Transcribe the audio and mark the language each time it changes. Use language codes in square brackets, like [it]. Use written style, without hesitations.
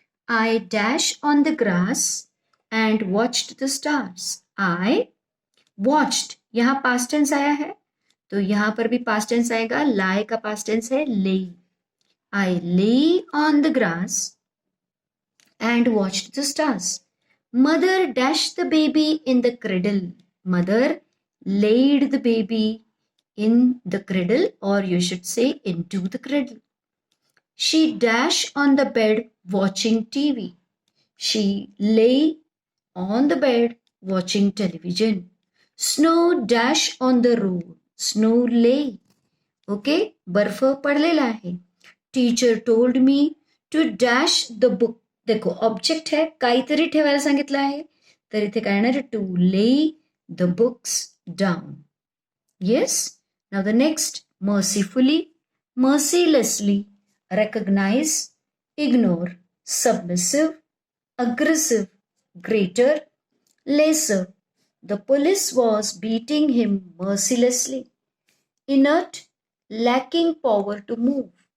[en] I dash on the grass and watched the stars. I watched. [hi] यहाँ past tense आया है तो यहाँ पर भी past tense आएगा. [en] lie [hi] का past tense है [en] lay. I lay on the grass and watched the stars. Mother dashed the baby in the cradle. Mother laid the baby in the cradle, or you should say into the cradle. She dashed on the bed watching TV. She lay on the bed watching television. Snow dashed on the road. Snow lay. [mr] Okay, बर्फ पडलेला आहे. [en] Teacher told me to dash the book. [hi] देखो object है, [mr] काहीतरी ठेवायला सांगितलं आहे, तर इथे काय येणार आहे? [en] To lay the books down. Yes. Now the next, mercifully, mercilessly, recognize, ignore, submissive, aggressive, greater, lesser. The police was beating him mercilessly. Inert, lacking power to move.